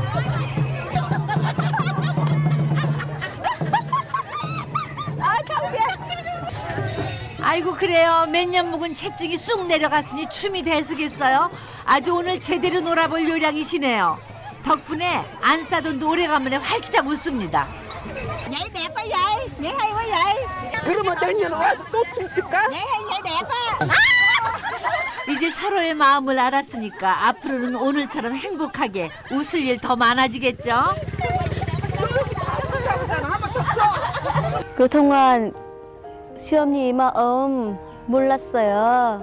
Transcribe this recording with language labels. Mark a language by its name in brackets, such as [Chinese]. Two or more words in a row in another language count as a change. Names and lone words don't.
[Korean] 아이고, 그래요. 몇 년 묵은 체증이 쑥 내려갔으니 춤이 대수겠어요. 아주 오늘 제대로 놀아볼 요량이시네요. 덕분에 안 싸던 노래가문에 활짝 웃습니다. [Vietnamese] Nhảy đẹp quá vậy? Nhảy hay quá vậy? [Korean] 그러면 내년에 와서 또 춤출까? [Vietnamese] Nhảy đẹp á. [Korean] 이제 서로의 마음을 알았으니까 앞으로는 오늘처럼 행복하게 웃을 일 더 많아지겠죠? 그동안 시어머니 마음 몰랐어요.